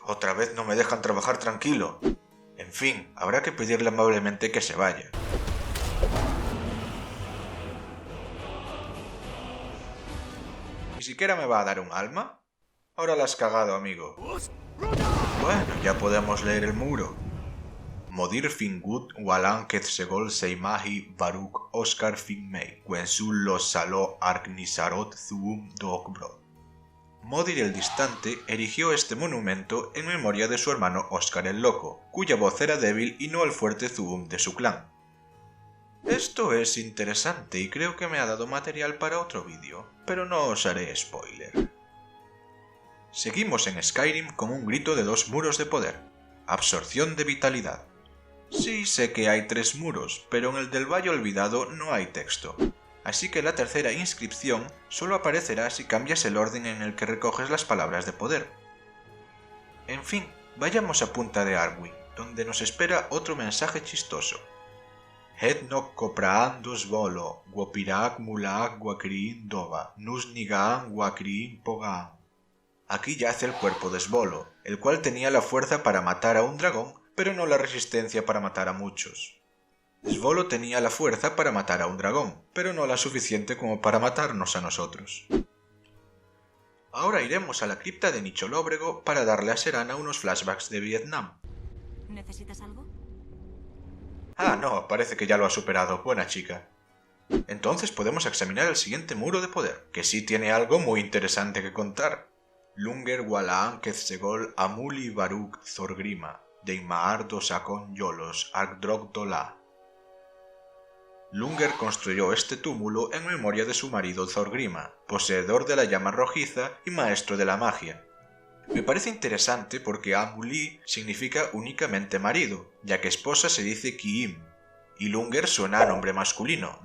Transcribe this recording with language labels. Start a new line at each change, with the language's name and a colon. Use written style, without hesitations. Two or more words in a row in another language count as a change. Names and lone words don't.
Spanish: Otra vez no me dejan trabajar tranquilo. En fin, habrá que pedirle amablemente que se vaya. ¿Ni siquiera me va a dar un alma? Ahora la has cagado, amigo. Bueno, ya podemos leer el muro. Modir Fingut Walan Quetzegol Seimahi Baruk Oscar Finmei Wensul Los Saló Arknisarot Zuum Dogbrod. Modir el Distante erigió este monumento en memoria de su hermano Oscar el Loco, cuya voz era débil y no el fuerte Zuum de su clan. Esto es interesante y creo que me ha dado material para otro vídeo, pero no os haré spoiler. Seguimos en Skyrim con un grito de 2 muros de poder. Absorción de vitalidad. Sí, sé que hay 3 muros, pero en el del Valle Olvidado no hay texto, así que la tercera inscripción solo aparecerá si cambias el orden en el que recoges las palabras de poder. En fin, vayamos a Punta de Arwin, donde nos espera otro mensaje chistoso. Het nok kopraan dos volo, guopiraak mulaak guakriin doba, nus nigaan guakriin pogaan. Aquí yace el cuerpo de Svolo, el cual tenía la fuerza para matar a un dragón, pero no la resistencia para matar a muchos. Svolo tenía la fuerza para matar a un dragón, pero no la suficiente como para matarnos a nosotros. Ahora iremos a la cripta de Nicholóbrego para darle a Serana unos flashbacks de Vietnam. ¿Necesitas algo? No, parece que ya lo ha superado. Buena chica. Entonces podemos examinar el siguiente muro de poder, que sí tiene algo muy interesante que contar. Lunger Walaan Quetzegol Amuli Baruk Thorgrima, Deimar Dosakon Yolos Arkdrog Dola. Lunger construyó este túmulo en memoria de su marido Thorgrima, poseedor de la llama rojiza y maestro de la magia. Me parece interesante porque Amuli significa únicamente marido, ya que esposa se dice Kiim, y Lunger suena a nombre masculino.